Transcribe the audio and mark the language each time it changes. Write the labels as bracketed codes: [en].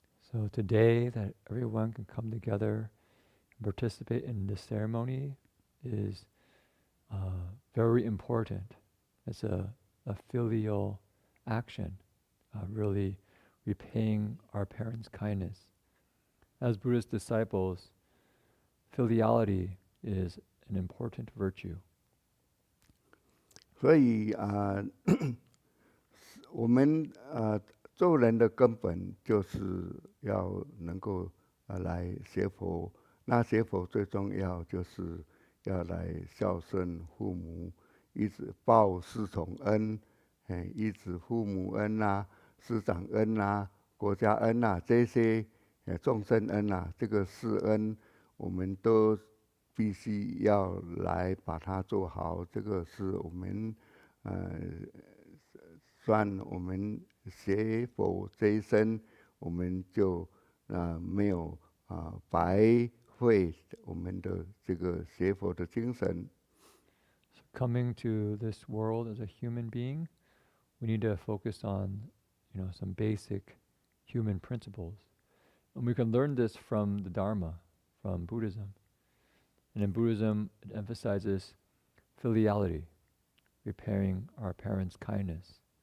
[en] So today that everyone can come together and participate in this ceremony is very important. It's a filial action, really repaying our parents' kindness. As Buddhist disciples, filiality is an important virtue. [zh] 所以我们做人的根本就是要能够来学佛，那学佛最重要就是要来孝顺父母，一直报四重恩，一直父母恩师长恩国家恩这些众生恩这个四恩我们都必须要来把它做好，这个是我们算我们学佛这一生，我们就没有白费我们的这个学佛的精神。 [en] So coming to this world as a human being, we need to focus on, some basic human principles. And we can learn this from the Dharma, from Buddhism. And in Buddhism, it emphasizes filiality, repairing our parents' kindness.